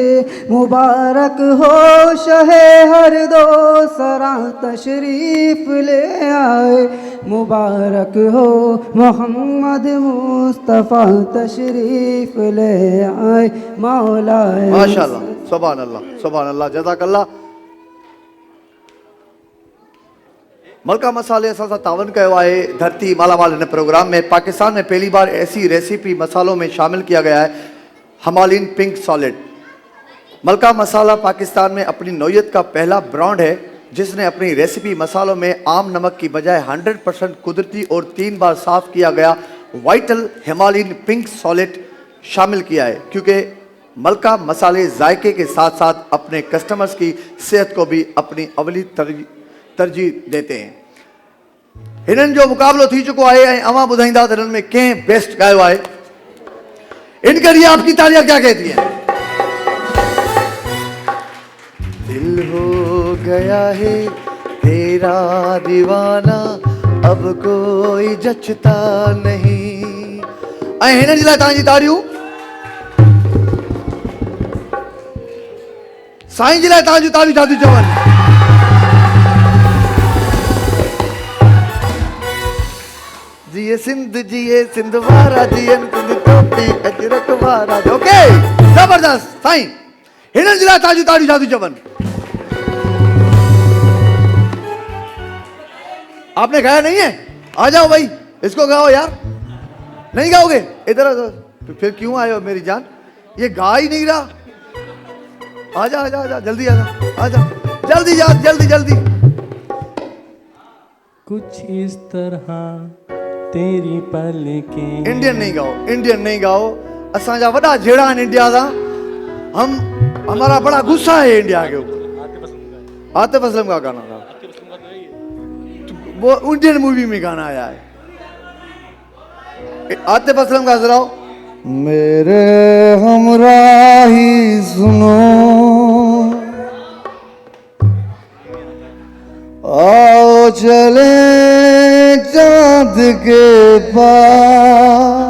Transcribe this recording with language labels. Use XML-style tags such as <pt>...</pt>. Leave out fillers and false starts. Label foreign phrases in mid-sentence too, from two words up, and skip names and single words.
<ur>مبارک ہو شہِ ہر دو سرا تشریف لے آئے، مبارک ہو محمد مصطفیٰ تشریف لے آئے مولا.</ur> <ar>ما شاء الله، سبحان الله، سبحان الله، جزاك الله.</ar> <sd>मलका मसाले असां सां तावन कयो आहे धरती मालामाल</sd> <ur>ان پروگرام میں. پاکستان میں پہلی بار ایسی ریسیپی مسالوں میں شامل کیا گیا ہے، ہمالین پنک سالڈ. ملکہ مسالہ پاکستان میں اپنی نوعیت کا پہلا برانڈ ہے جس نے اپنی ریسیپی مسالوں میں عام نمک کی بجائے 100% قدرتی اور 3 بار صاف کیا گیا وائٹل ہمالین پنک سالڈ شامل کیا ہے، کیونکہ ملکہ مسالے ذائقے کے ساتھ ساتھ اپنے کسٹمرز کی صحت کو بھی اپنی اولین ترجیح دیتے ہیں.</ur> <sd>हिनन जो मुकाबलो थी चुको है ऐं अवां ॿुधाईंदा त हिननि में कंहिं बेस्ट गायो आहे।</sd> <ur>ان کے لیے آپ کی تالیاں کیا کہتی ہیں? دل ہو گیا ہے تیرا دیوانہ، اب کوئی جچتا نہیں.</ur> <sd>ऐं हिननि जे लाइ तव्हांजी ताड़ियूं। साईं जे लाइ तव्हांजूं ताड़ियूं छा थियूं चवनि? जिए सिंध वारा जियन सिंध टोपी अजरक वारा। ओके, जबरदस्त साईं। हिननि जे लाइ तव्हांजूं ताड़ियूं छा थियूं चवनि?</sd> <ur>آپ نے گایا نہیں ہے? آ جاؤ بھائی، اس کو گاؤ یار۔ نہیں گاؤ گے? ادھر تو پھر کیوں آئے ہو میری جان? یہ گا ہی نہیں رہا. آجا آجا آجا، جلدی آجا، آجا جلدی جا، جلدی جلدی. کچھ اس طرح تیری پلکیں. انڈین نہیں گاؤ، انڈین نہیں گاؤ.</ur> <sd>असांजा वॾा झेड़ा आहिनि इंडिया सा।</sd> <ur>ہمارا بڑا غصہ ہے انڈیا کے اوپر. عاطف اسلم کا گانا تھا، وہ انڈین مووی میں گانا آیا ہے. عاطف اسلم کا ذرا میرے ہمراہی سنو، آؤ چلے چاند کے پاس.</ur>